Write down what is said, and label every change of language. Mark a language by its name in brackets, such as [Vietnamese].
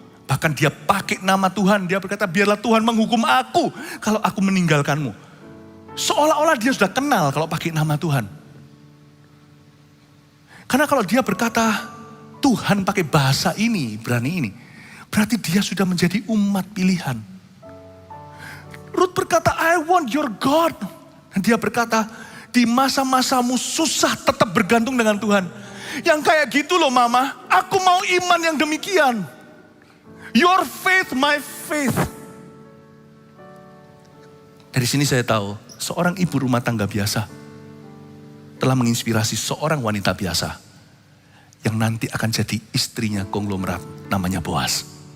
[Indonesian] Bahkan dia pakai nama Tuhan, dia berkata, biarlah Tuhan menghukum aku kalau aku meninggalkanmu. Seolah-olah dia sudah kenal kalau pakai nama Tuhan. Karena kalau dia berkata, Tuhan pakai bahasa ini, berani ini, berarti dia sudah menjadi umat pilihan. [English] Ruth [Indonesian] berkata, [English] I want your God. [Indonesian] Dan dia berkata, di masa-masamu susah tetap bergantung dengan Tuhan. Yang kayak gitu loh Mama, aku mau iman yang demikian. [English] Your faith, my faith. [Indonesian] Dari sini saya tahu, seorang ibu rumah tangga biasa telah menginspirasi seorang wanita biasa yang nanti akan jadi istrinya konglomerat namanya Boaz.